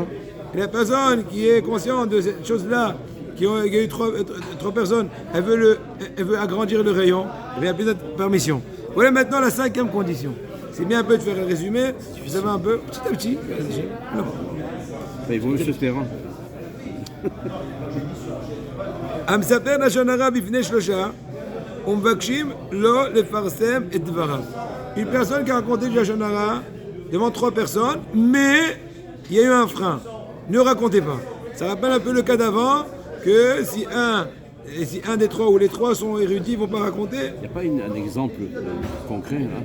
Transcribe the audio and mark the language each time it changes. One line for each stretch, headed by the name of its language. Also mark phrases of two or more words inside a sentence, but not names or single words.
French: Et la personne qui est consciente de cette chose-là, qui a eu 3 personnes, elle veut agrandir le rayon, il n'y a plus de permission. Voilà maintenant la 5e condition. C'est bien un peu de faire un résumé, vous savez un peu, petit à petit. Non. Il vaut mieux se taire.
Hebrew: המספר לשון הרע בפני 3 ומבקשים לא לפרסם את דבריו.
French: Une personne qui a raconté du
Hebrew: לשון הרע
French: devant 3 personnes, mais il y a eu un frein. Ne racontez pas. Ça rappelle un peu le cas d'avant, que si un des 3 ou les 3 sont érudits, ils ne vont pas raconter. Il n'y a pas un exemple concret là.